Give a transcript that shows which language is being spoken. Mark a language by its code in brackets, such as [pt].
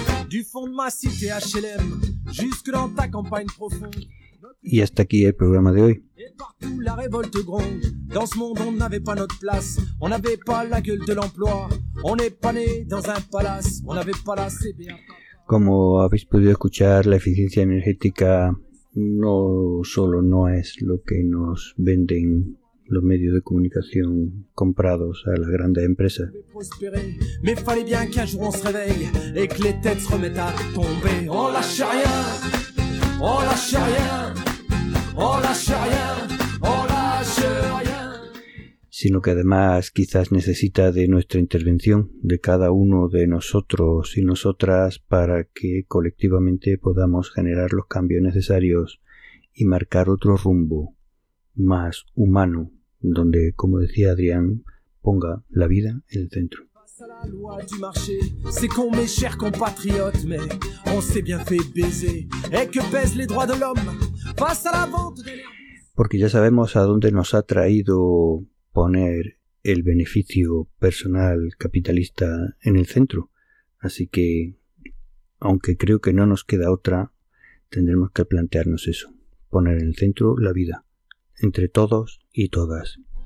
[fr] Du fond de ma cité HLM, jusque dans ta campagne profonde. [es] Y hasta aquí el programa de hoy. [fr] La révolte gronde. Dans ce monde, on n'avait pas notre place. On n'avait pas la gueule de l'emploi. On n'est pas né dans un palace. On n'avait pas la CBA. [es] Como habéis podido escuchar, la eficiencia energética no solo no es lo que nos venden los medios de comunicación comprados a las grandes empresas. [fr] Mais fallait bien qu'un jour on se réveille et que les têtes se remettent à tomber. On lâche rien, on lâche rien, on lâche rien, on lâche rien. [es] Sino que además quizás necesita de nuestra intervención, de cada uno de nosotros y nosotras, para que colectivamente podamos generar los cambios necesarios y marcar otro rumbo más humano, donde, como decía Adrián, ponga la vida en el centro. [fr] La loi du marché, c'est con mes chers compatriotes, mais on s'est bien fait baiser, et que pèsent les droits de l'homme face à la vente de... [es] Porque ya sabemos a dónde nos ha traído poner el beneficio personal capitalista en el centro. Así que, aunque creo que no nos queda otra, tendremos que plantearnos eso: poner en el centro la vida, entre todos y todas.